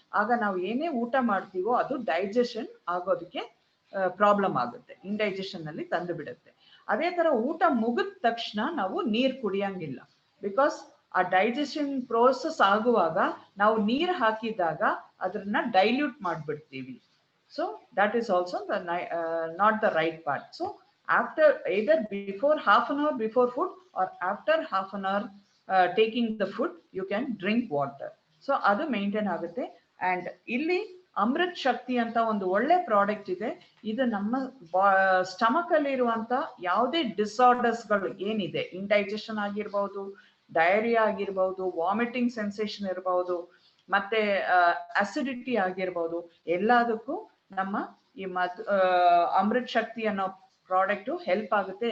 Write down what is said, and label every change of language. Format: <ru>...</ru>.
<kn>ಆಗ ನಾವು ಏನೇ ಊಟ ಮಾಡ್ತೀವೋ ಅದು ಡೈಜೆಷನ್ ಆಗೋದಕ್ಕೆ ಪ್ರಾಬ್ಲಮ್ ಆಗುತ್ತೆ, ಇಂಡೈಜೆಷನ್ ಅಲ್ಲಿ ತಂದು ಬಿಡುತ್ತೆ. ಅದೇ ತರ ಊಟ ಮುಗಿದ ತಕ್ಷಣ ನಾವು ನೀರ್ ಕುಡಿಯಂಗಿಲ್ಲ. ಬಿಕಾಸ್ ಆ ಡೈಜೆಷನ್ ಪ್ರೋಸೆಸ್ ಆಗುವಾಗ ನಾವು ನೀರು ಹಾಕಿದಾಗ ಅದನ್ನ dilute ಮಾಡ್ಬಿಡ್ತೀವಿ.</kn> <en>So that is also not the right part. So after either before 1/2 hour before food or after 1/2 hour taking the food you can drink water.</en> <kn>So ಅದು ಮೇಂಟೈನ್ ಆಗುತ್ತೆ. And ಇಲ್ಲಿ ಅಮೃತ್ ಶಕ್ತಿ ಅಂತ ಒಂದು ಒಳ್ಳೆ ಪ್ರಾಡಕ್ಟ್ ಇದೆ. ಇದು ನಮ್ಮ ಸ್ಟಮಕ್ ಅಲ್ಲಿ ಇರುವಂತ ಯಾವುದೇ ಡಿಸಾರ್ಡರ್ಸ್ಗಳು ಏನಿದೆ, ಇಂಡೈಜೆಷನ್ ಆಗಿರ್ಬಹುದು, ಡಯರಿಯಾ ಆಗಿರ್ಬಹುದು, ವಾಮಿಟಿಂಗ್ ಸೆನ್ಸೇಷನ್ ಇರಬಹುದು, ಮತ್ತೆ ಅಸಿಡಿಟಿ ಆಗಿರ್ಬಹುದು, ಎಲ್ಲದಕ್ಕೂ ನಮ್ಮ ಈ ಅಮೃತ್ ಶಕ್ತಿ ಅನ್ನೋ ಪ್ರಾಡಕ್ಟ್ ಹೆಲ್ಪ್ ಆಗುತ್ತೆ.</kn>